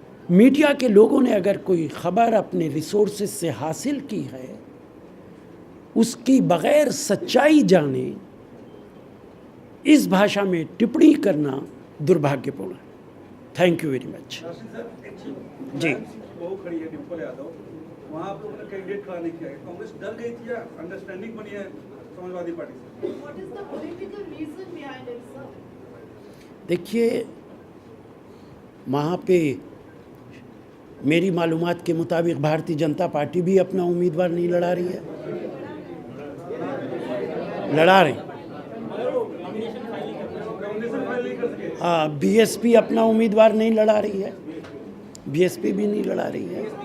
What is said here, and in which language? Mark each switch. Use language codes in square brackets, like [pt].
[hi] Media के लोगों ने अगर कोई खबर अपने रिसोर्सेज से हासिल की है, उसकी बगैर सच्चाई जाने इस भाषा में टिप्पणी करना दुर्भाग्यपूर्ण है। [en] Thank you very much. [hi] जी, वहाँ आप लोगों ने कैंडिडेट खड़ा नहीं किया है, कांग्रेस डर गई थी या अंडरस्टैंडिंग बनी है समाजवादी पार्टी से? [en] What is the political reason behind it, sir? [hi] देखिए, वहाँ पे मेरी मालूमात के मुताबिक भारतीय जनता पार्टी भी अपना उम्मीदवार नहीं लड़ा रही है। लड़ा रही, हाँ, बीएसपी अपना उम्मीदवार नहीं लड़ा रही है, बीएसपी भी नहीं लड़ा रही है।